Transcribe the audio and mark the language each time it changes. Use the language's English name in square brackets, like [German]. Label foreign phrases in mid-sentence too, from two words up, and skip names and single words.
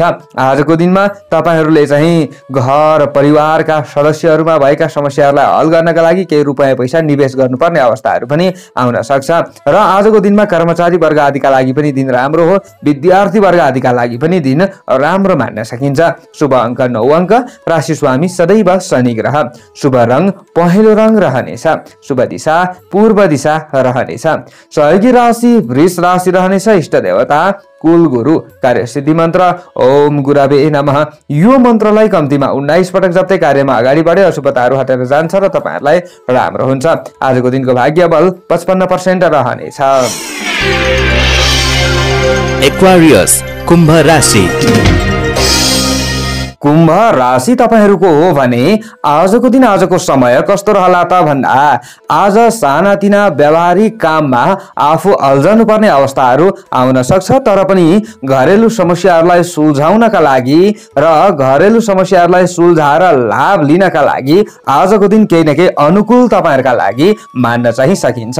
[Nepali] आजको दिनमा तपाईहरुले चाहिँ घर परिवारका सदस्यहरुमा भएका समस्याहरुलाई हल गर्नका लागि केही रुपैयाँ पैसा निवेश गर्नुपर्ने अवस्थाहरु पनि आउन सक्छ र आजको दिनमा कर्मचारी वर्ग आदिका लागि पनि दिन राम्रो हो। विद्यार्थी वर्ग आदिका लागि पनि दिन राम्रो मान्न सकिन्छ। शुभ अंक 9 अंक। राशि स्वामी सदैव शनि ग्रह। शुभ रंग पहेँलो रंग रहनेछ। शुभ दिशा पूर्व दिशा रहनेछ। सहयोगी राशि वृष राशि रहनेछ। इष्ट देवता कुल गुरु। कार्यसिद्धि मन्त्र [Sanskrit] ओम गुरावे नमः। [Nepali] यो मन्त्रलाई कम्तीमा 19 पटक जप्दै कार्यमा अगाडि बढे अशुभताहरू हटेर जान्छ र तपाईहरुलाई राम्रो हुन्छ। आजको दिनको भाग्यबल 55% रहनेछ। एक्वारियस, कुम्भ राशि। कुम्भ राशि तपाईहरुको हो भने आजको दिन आजको समय कस्तो रहला त भन्दा आज सानातिना व्यावहारिक काममा आफू अल्झनु पर्ने अवस्थाहरु आउन सक्छ, तर पनि घरेलु समस्याहरुलाई सुल्झाउनका लागि र घरेलु समस्याहरुलाई सुल्झाएर लाभ लिनका लागि आजको दिन केही न केही अनुकूल तपाईहरुका लागि मान्न चाहिँ सकिन्छ।